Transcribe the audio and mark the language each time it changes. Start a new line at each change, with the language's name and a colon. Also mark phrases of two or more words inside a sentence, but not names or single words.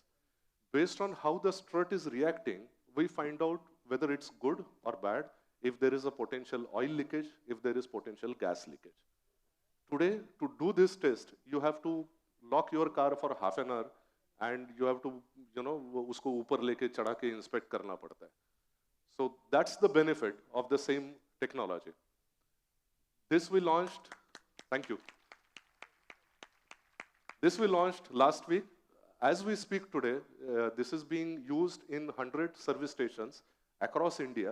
English: Based on how the strut is reacting, we find out whether it's good or bad, if there is a potential oil leakage, if there is potential gas leakage. Today, to do this test, you have to lock your car for half an hour, and you have to, you know,
Hindi: उसको ऊपर लेके चढ़ा के inspect करना पड़ता है.
English: So that's the benefit of the same technology. This we launched, thank you. This we launched last week. As we speak today, this is being used in 100 service stations across India.